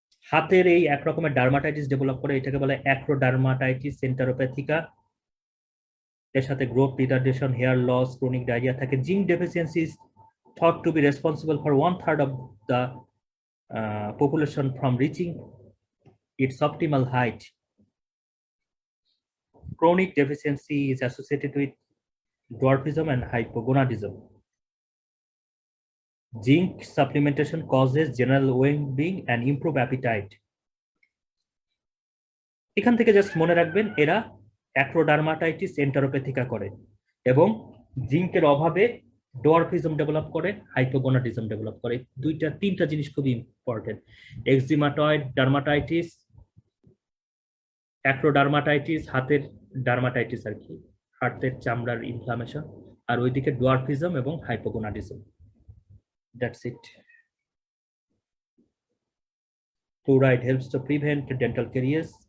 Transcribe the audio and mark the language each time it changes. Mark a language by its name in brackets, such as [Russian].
[Bangla] হাতের এই এক রকমের ডার্মাটাইটিস ডেভেলপ করে, এটাকে বলে অ্যাক্রোডার্মাটাইটিস সেন্টারোপ্যাথিকা। এর সাথে growth retardation, hair loss, chronic diarrhoea থাকে। [English] Zinc deficiency is thought to be responsible for 1/3 of the population from reaching its optimal height. Chronic deficiency is associated with dwarfism and hypogonadism. Zinc supplementation causes general well-being and improve appetite. [Bangla] এখান থেকে just মনে রাখবেন এরা অ্যাক্রোডার্মাটাইটিস এন্টারোপ্যাথিকা করে এবং জিঙ্কের অভাবে dwarfism develop করে, হাইপোগোনাডিজম ডেভেলপ করে। তিনটা জিনিস খুব ইম্পর্টেন্ট। এক্সিমাটয়েড ডার্মাটাইটিস, অ্যাক্রোডার্মাটাইটিস হাতের ডার্মাটাইটিস আর কি, হাতের চামড়ার ইনফ্লামেশন, আর ওইদিকে ডোয়ার্ফিজম এবং hypogonadism. [English] That's it. Fluoride helps to prevent dental caries.